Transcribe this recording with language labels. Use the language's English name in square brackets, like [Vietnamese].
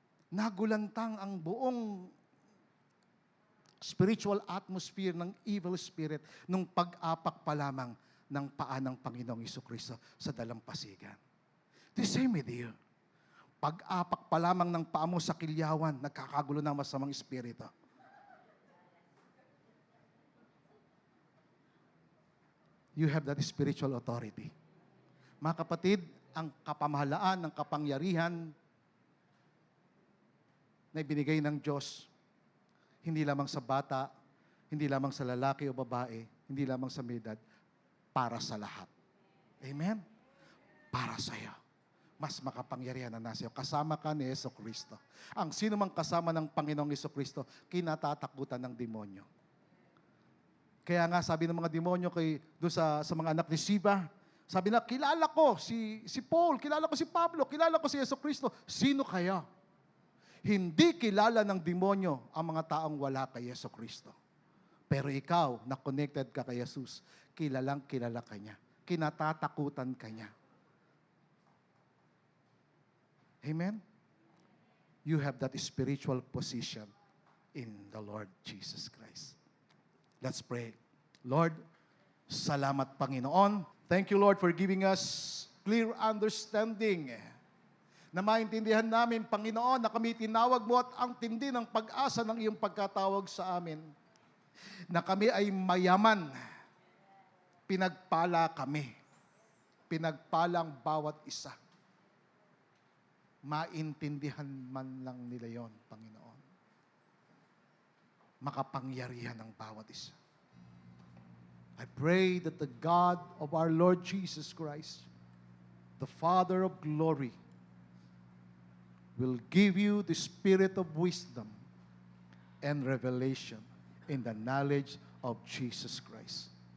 [Filipino] Nagulantang ang buong spiritual atmosphere ng evil spirit nung pag-apak pa lamang ng paa ng Panginoong Jesucristo sa dalampasigan. [English] The same with you. [Filipino] Pag-apak pa lamang ng paa mo sa kilyawan, nagkakagulo ng masamang espiritu. [English] You have that spiritual authority. [Filipino] Mga kapatid, ang kapamahalaan ng kapangyarihan na ibinigay ng Diyos, hindi lamang sa bata, hindi lamang sa lalaki o babae, hindi lamang sa may edad, para sa lahat. Amen? Para sa iyo. Mas makapangyarihan na nasa iyo. Kasama ka ni Jesucristo. Ang sino mang kasama ng Panginoong Jesucristo, kinatatakutan ng demonyo. Kaya nga sabi ng mga demonyo doon sa mga anak ni Siba, sabi na, kilala ko si Paul, kilala ko si Pablo, kilala ko si Jesucristo. Sino kaya? Hindi kilala ng demonyo ang mga taong wala kay Jesucristo. Pero ikaw, na connected ka kay Jesus, kilalang kilala ka niya. Kinatatakutan ka niya. Amen? [English] You have that spiritual position in the Lord Jesus Christ. Let's pray. Lord, [Filipino] salamat Panginoon. [English] Thank you, Lord, for giving us clear understanding [Filipino] na maintindihan namin, Panginoon, na kami tinawag mo at ang tindi ng pag-asa ng iyong pagkatawag sa amin. Na kami ay mayaman. Pinagpala kami. Pinagpala ang bawat isa. maintindihan man lang nila yon, Panginoon. Makapangyarihan ang bawat isa. [English] I pray that the God of our Lord Jesus Christ, the Father of glory, will give you the spirit of wisdom and revelation in the knowledge of Jesus Christ.